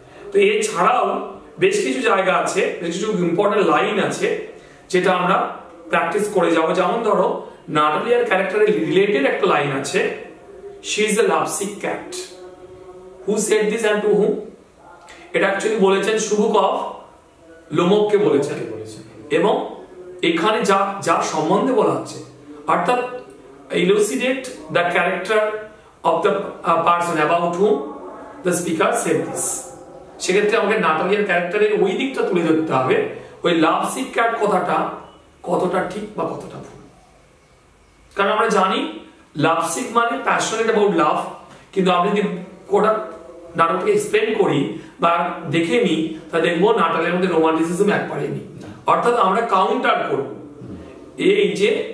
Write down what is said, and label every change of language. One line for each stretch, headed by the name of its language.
Bangla: তো এছাড়াও বেশ কিছু জায়গা আছে, বেশ কিছু ইম্পর্টেন্ট লাইন আছে যেটা আমরা প্র্যাকটিস করে যাবো। যেমন ধরো নাটালিয়ার ক্যারেক্টারের রিলেটেড একটা লাইন আছে,
English: She is a lovesick cat, who said this and to whom.
Bangla: এটা অ্যাকচুয়ালি বলেছেন সুবুকভ, লোমভকে বলেছেন। এবং এখানে যার সম্বন্ধে বলা হচ্ছে, অর্থাৎ
English: elucidate the character of the person about whom the speaker said this।
Bangla: সেক্ষেত্রে আমাকে নাটালিয়ার ক্যারেক্টারের ওই দিকটা তুলে ধরতে হবে, ওই লাভ সিক ক্যাট কথাটা কতটা ঠিক বা কতটা ভুল। কারণ আমরা জানি লাভ সিক মানে প্যাশনেট অ্যাবাউট লাভ, কিন্তু আমি যদি কোটা নাটকটাকে এক্সপ্লেন করি বা দেখে নিই, তা দেখবো নাটালের মধ্যে রোমান্টিসিজম একবারেই নেই। অর্থাৎ আমরা কাউন্টার করব, এই যে